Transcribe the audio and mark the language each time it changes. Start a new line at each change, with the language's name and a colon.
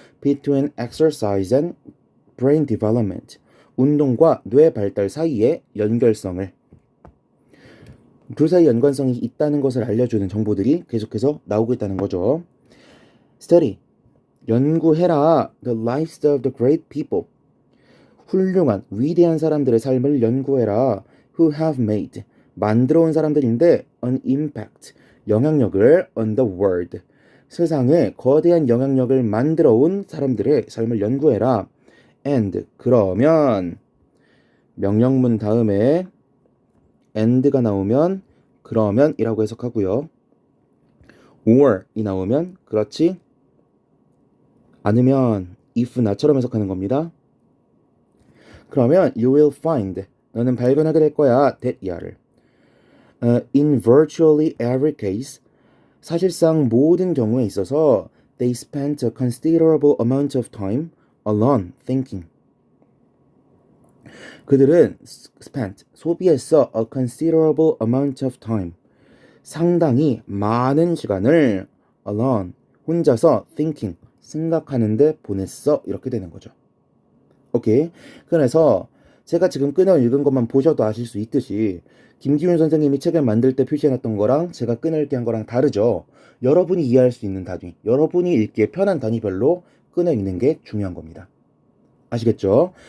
English: between exercise and brain development.
Korean: 운동과 뇌 발달 사이의 연결성을. 둘 사이 연관성이 있다는 것을 알려주는 정보들이 계속해서 나오고 있다는 거죠.
English: Study.
Korean: 연구해라.
English: The lives of the great people.
Korean: 훌륭한, 위대한 사람들의 삶을 연구해라.
English: Who have made.
Korean: 만들어 온 사람들인데
English: an impact.
Korean: 영향력을
English: on the world.
Korean: 세상에 거대한 영향력을 만들어 온 사람들의 삶을 연구해라.
English: And.
Korean: 그러면 명령문 다음에 and가 나오면 그러면 이라고 해석하고요. or 이 나오면 그렇지 않으면 if 나처럼 해석하는 겁니다. 그러면
English: you will find
Korean: 너는 발견하게 될 거야
English: that
Korean: 이하를
English: in virtually every case
Korean: 사실상 모든 경우에 있어서
English: they spent a considerable amount of time alone thinking
Korean: 그들은
English: spent,
Korean: 소비했어
English: a considerable amount of time
Korean: 상당히 많은 시간을
English: alone,
Korean: 혼자서
English: thinking,
Korean: 생각하는데 보냈어 이렇게 되는 거죠. 오케이. 그래서 제가 지금 끊어 읽은 것만 보셔도 아실 수 있듯이 김기훈 선생님이 책을 만들 때 표시해놨던 거랑 제가 끊어 읽기 한 거랑 다르죠. 여러분이 이해할 수 있는 단위, 여러분이 읽기에 편한 단위별로 끊어 읽는 게 중요한 겁니다. 아시겠죠?